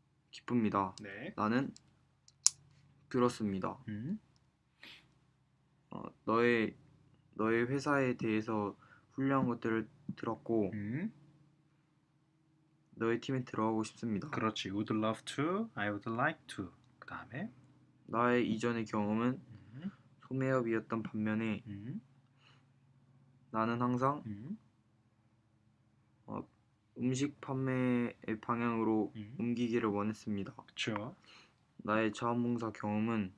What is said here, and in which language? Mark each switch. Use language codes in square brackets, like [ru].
[ko] 기쁩니다. 네. 나는 들었습니다. 너의 회사에 대해서 훌륭한 것들을 들었고 너의 팀에 들어가고 싶습니다. 그렇지. [en] Would love to, I would like to. [ko] 그 다음에 나의 이전의 경험은 소매업이었던 반면에 나는 항상 음식 판매의 방향으로 옮기기를 원했습니다. 그렇죠. 나의 자원봉사 경험은